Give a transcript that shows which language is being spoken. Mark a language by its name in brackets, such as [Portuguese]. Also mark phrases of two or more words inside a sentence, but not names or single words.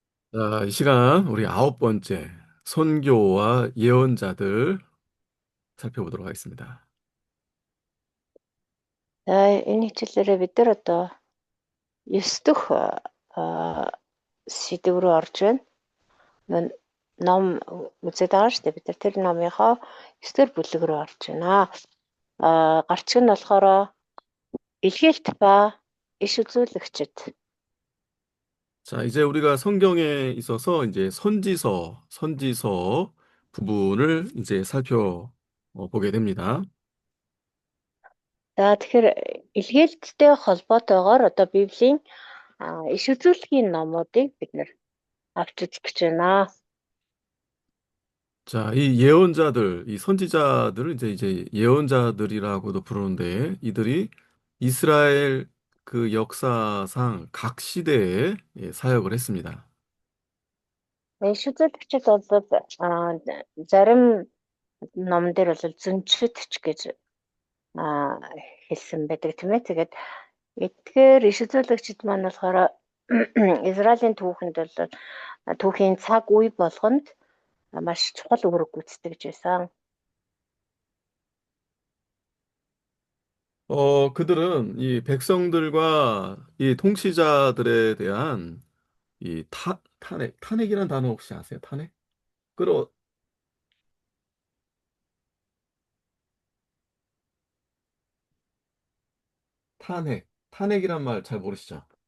[Korean] 자, 이 시간 우리 아홉 번째 선교와 예언자들 살펴보도록 하겠습니다. [Mongolian] За энэ хичээлээрээ бид нар одоо 9 дэх сэдв рүү орж байна. Нөө- Ном үзээд байгаа шүү дээ. Бид нар тэр номынхоо 9 дэх бүлэг рүү орж байна. Гарчиг нь болохоор илгээлт ба иш үзүүлэгчд. [Korean] 자, 이제 우리가 성경에 있어서 이제 선지서 부분을 이제 살펴보게 됩니다. [Mongolian] За тэгэхээр илгээлттэй холбоотойгоор одоо Библийн иш үзүүлэхийн номуудыг бид нар авч үзэх гэж байна. [Korean] 자, 이 예언자들, 이 선지자들을 이제 예언자들이라고도 부르는데 이들이 이스라엘 그 역사상 각 시대에 사역을 했습니다. [Mongolian] Иш үзүүлэгчд бол зарим ном дээр бол зөнчөдч гэж хэлсэн байдаг тийм ээ. Тэгээд эдгээр иш үзүүлэгчид маань болохоор Израилийн түүхэнд бол түүхийн цаг үе болгонд маш чухал үүрэг гүйцэтгэж байсан. [Korean] 그들은 이 백성들과 이 통치자들에 대한 이 탄핵이란 단어 혹시 아세요? 탄핵? 끌어, 탄핵이란 말 잘 모르시죠?